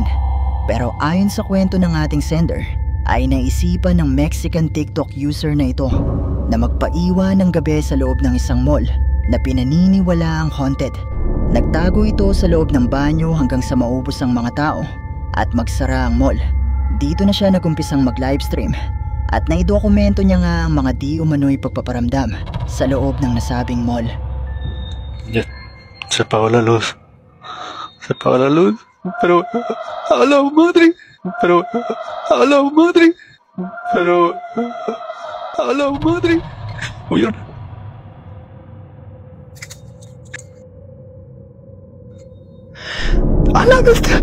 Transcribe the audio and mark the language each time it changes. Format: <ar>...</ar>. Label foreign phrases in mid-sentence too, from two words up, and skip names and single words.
<tl>Pero ayon sa kwento ng ating sender, ay naisipan ng</tl> <en>Mexican TikTok user</en> <tl>na ito na magpaiwan ng gabi sa loob ng isang mall na pinaniniwala ang haunted. Nagtago ito sa loob ng banyo hanggang sa maubos ang mga tao at magsara ang mall. Dito na siya nagumpisang mag-livestream at naidokumento niya nga ang mga di umano'y pagpaparamdam sa loob ng nasabing mall.</tl> <es>Ya, se apagó la luz. Se apagó la luz. Pero a la madre. Pero a la madre. Pero a la madre. Uy, a la bestia.</es>